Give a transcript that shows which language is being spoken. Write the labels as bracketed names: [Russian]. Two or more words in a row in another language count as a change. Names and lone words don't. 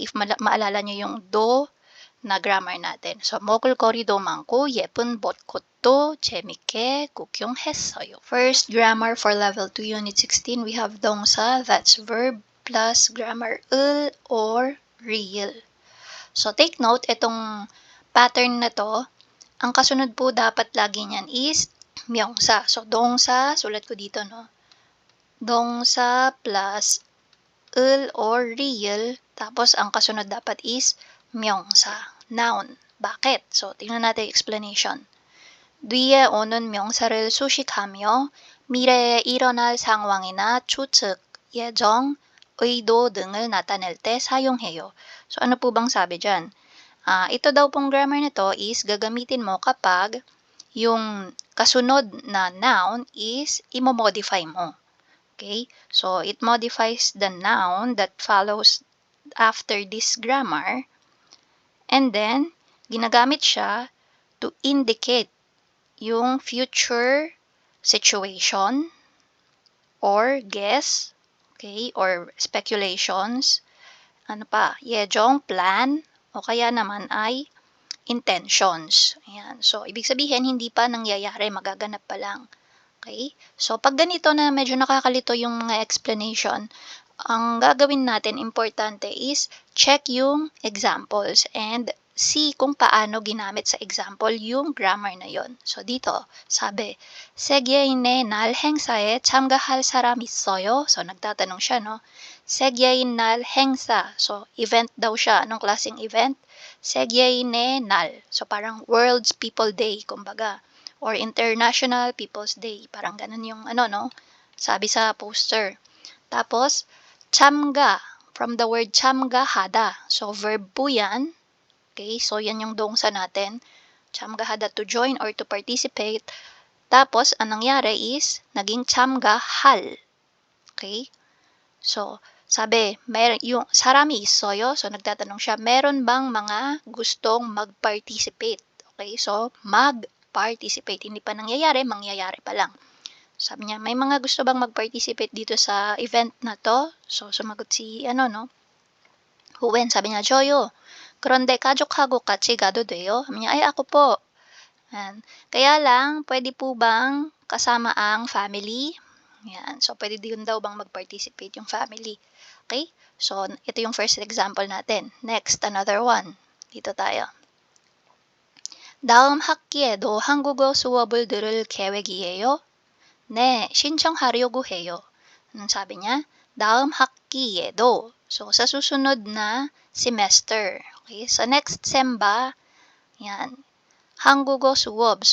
[Filipino] If maalala nyo yung do na grammar natin. So, [Korean] 먹을거리도 많고 예쁜 벚꽃도 재밌게 구경했어요. [English] First grammar for level 2 unit 16, we have 동사, that's verb, plus grammar 을 or real. So, take note, [Filipino] itong pattern na to, ang kasunod po dapat lagi niyan is 명사. So, 동사, sulat ko dito, no? 동사 plus 을 or real, tapos ang kasunod dapat is 명사, noun. Bakit? So, tingnan natin yung explanation. [Korean] 뒤에 오는 명사를 수식하며 미래에 일어날 상황이나 추측, 예정, 의도 등을 나타낼 때 사용해요. [Filipino] So, ano po bang sabi dyan? Ito daw pong grammar nito is gagamitin mo kapag yung kasunod na [English] noun is [Filipino] imo-modify mo. Okay? [English] So, it modifies the noun that follows after this grammar. And then, [Filipino] ginagamit siya [English] to indicate yung future situation or guess, okay, or speculations. [Filipino] Ano pa? 예정, plan, o kaya naman ay intentions. Ayan. So, ibig sabihin, hindi pa nangyayari, magaganap pa lang. Okay? So, pag ganito na medyo nakakalito yung mga explanation, ang gagawin natin importante [English] is check [Filipino] yung [English] examples and see [Filipino] kung paano ginamit sa example yung grammar na yon. So dito, sabi, [Korean] 세계인의 날 행사에 참가할 사람 있어요? [Filipino] So nagtatanong siya, no? [Korean] 세계인 날 행사. [Filipino] So event daw siya. Anong klaseng event? [Korean] 세계인의 날. [Filipino] So parang World's People Day, kumbaga. [English] Or International People's Day. [Filipino] Parang ganun yung no? Sabi sa poster. Tapos, [Korean] 참가, [English] from the word 참가하다. [Filipino] So, verb po yan. Okay, so yan yung 동사 natin. [Korean] 참가하다, [English] to join or to participate. [Filipino] Tapos, ang nangyari is, naging 참가할. Okay? So, sabi, yung [Korean] 사람이 있어요. [Filipino] So, nagtatanong siya, meron bang mga gustong mag-participate? Okay, so, mag-participate. Hindi pa nangyayari, mangyayari pa lang. Sabi niya, may mga gusto bang mag-participate dito sa event na to? So, sumagot si, Huwen. Sabi niya, [Korean] 저요. 그런데 가족하고 같이 가도 돼요? [Filipino] Sabi niya, ay, ako po. Yan. Kaya lang, pwede po bang kasama ang family? Yan. So, pwede din daw bang mag-participate yung family? Okay? So, ito yung first example natin. Next, another one. Dito tayo. [Korean] 다음 학기에도 한국어 수업을 들을 계획이에요? 네, 신청하려고 해요. [Filipino] Anong sabi niya? [Korean] 다음 학기에도. [Filipino] So, sa susunod na semester. Okay? So, next sem ba? Yan. [Korean] 한국어 수업.